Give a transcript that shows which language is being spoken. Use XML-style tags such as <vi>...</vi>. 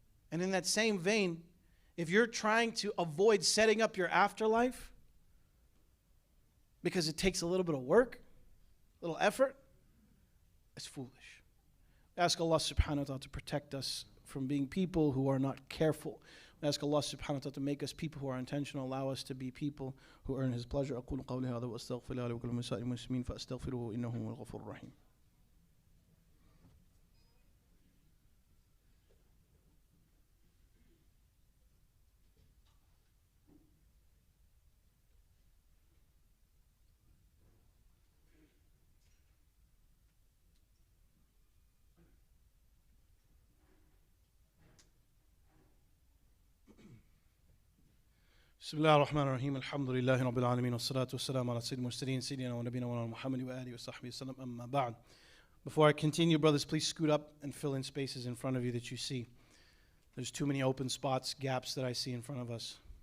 <en>And in that same vein, if you're trying to avoid setting up your afterlife, because it takes a little bit of work, a little effort, it's foolish. Ask Allah subhanahu wa ta'ala to protect us from being people who are not careful We ask Allah subhanahu wa ta'ala to make us people who are intentional, allow us to be people who earn His pleasure.</en> <ar>أقول قولي هذا وأستغفر الله لي ولكم ولسائر المسلمين فأستغفروه إنه هو الغفور الرحيم. بسم الله الرحمن الرحيم الحمد لله رب العالمين والصلاة والسلام على سيد المرسلين سيدنا ونبينا مولانا محمد وآله وصحبه وسلم أما بعد.</ar> <en>Before I continue, brothers, please scoot up and fill in spaces in front of you that you see. There's too many open spots, gaps that I see in front of us.</en>